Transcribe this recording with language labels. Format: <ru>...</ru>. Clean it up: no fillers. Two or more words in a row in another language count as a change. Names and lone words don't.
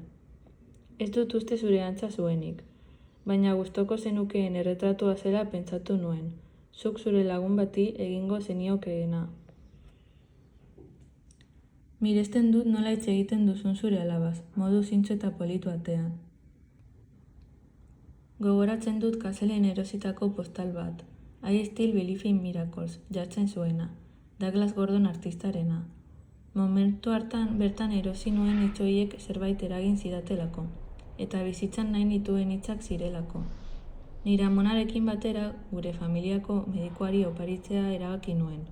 <eu>Ez dut uste zure antza zuenik, baina gustoko zenukeen erretratua zela pentsatu nuen, zuk zure lagun bati egingo zeniokeena. Miresten dut nola hitz egiten duzun zure alabaz, modu zintzo eta politu atean. Gogoratzen dut Kaselen erositako postal bat,</eu> <en>I still believe in miracles,</en> <eu>jartzen zuena, Douglas Gordon artistarena. Momentu hartan bertan erosi nuen hitz horiek zerbait eragin zidatelako, eta bizitzan nahi nituen hitzak zirelako. Nire amonarekin batera gure familiako medikuari oparitzea erabaki nuen.</eu>